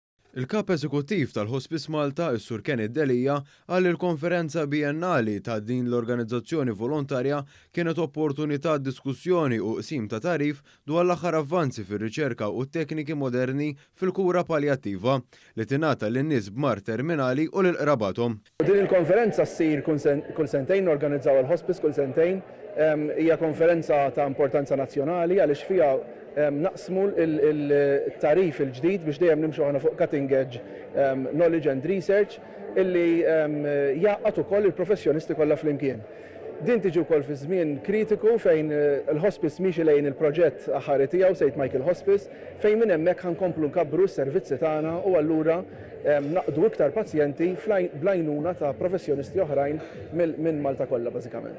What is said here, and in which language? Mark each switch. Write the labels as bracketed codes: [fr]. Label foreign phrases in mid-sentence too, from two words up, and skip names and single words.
[mt] Il-kap eżekuttiv tal-Hospice Malta, is-Sur Kenneth Delija, qal li l-konferenza biennali ta' din l-organizzazzjoni volontarja kienet opportunità diskussjoni u qsim ta' tarif dwar l-aħħar avvanzi fir-riċerka u t-tekniki moderni fil-kura paljattiva li tingħata lin-nies b'mar terminali u lil qrabathom. Din il-konferenza ssir kull sentejn, organizzaw il-hospice kull sentejn, hija konferenza ta' importanza nazzjonali għaliex fiha naqsmu il-tarif il-ġdid biex dejjem nimxu ħana fuq [en] cutting edge knowledge and research [mt] illi jaqqat ukoll il-professjonisti kollha flimkien. Din tiġi wkoll fi żmien kritiku fejn il-hospice miexi lejn il-proġett aħħari tiegħu St. Michael Hospice fejn minn hemmhekk ħankomplu nkabbru s-servizzi tagħna u allura naqdu iktar pazjenti bl-għajnuna ta' professjonisti oħrajn minn Malta kollha bażikament.